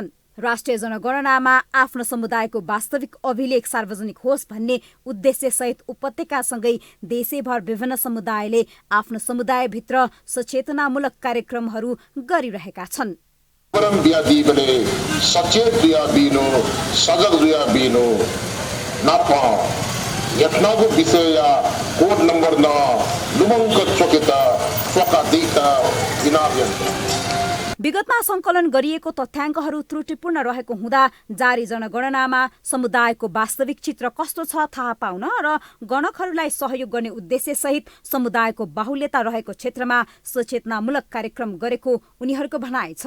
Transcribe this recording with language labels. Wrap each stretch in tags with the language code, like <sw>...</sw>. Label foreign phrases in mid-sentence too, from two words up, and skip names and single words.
<ne>राष्ट्रिय जनगणनामा आफ्नो समुदायको वास्तविक अभिलेख सार्वजनिक होस् भन्ने उद्देश्यसहित उपत्यकासँगै देशैभर विभिन्न समुदायले आफ्नो समुदायभित्र सचेतनामूलक कार्यक्रमहरू गरिरहेका छन्।</ne> <new>सचेत दिया बीनो सजग दिया बीनो नापा यत्नागु विषय या कोड नंबर ना लुमंग चोकेता चोका दिता इनाबियन।</new> <ne>विगतमा सङ्कलन गरिएको तथ्याङ्कहरू त्रुटिपूर्ण रहेको हुँदा जारी जनगणनामा समुदायको वास्तविक चित्र कस्तो छ थाहा पाउन र गणकहरूलाई सहयोग गर्ने उद्देश्यसहित समुदायको बाहुल्यता रहेको क्षेत्रमा सचेतनामूलक कार्यक्रम गरेको उनीहरूको भनाइ छ।</ne>